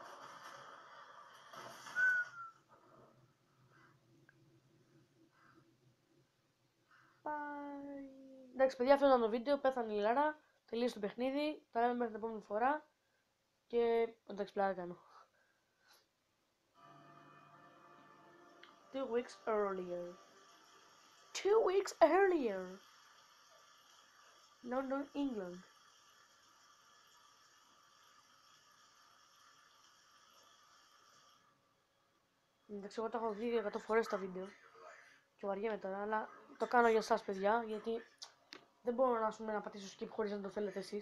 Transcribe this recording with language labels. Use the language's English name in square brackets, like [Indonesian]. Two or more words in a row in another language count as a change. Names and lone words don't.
[Greek] Εντάξει παιδιά, αυτό ήταν το βίντεο. Πέθανε η Λάρα. Τελείωσε το παιχνίδι. Τα λέμε μέχρι την επόμενη φορά. Και εντάξει, πλάκα κάνω. [English] 2 weeks earlier. London, England. [Greek] Εντάξει, εγώ το έχω δει 100 φορές τα βίντεο. Και βαριέμαι τώρα, αλλά το κάνω για εσάς παιδιά, γιατί δεν μπορώ να πατήσω skip χωρίς να το θέλετε εσείς.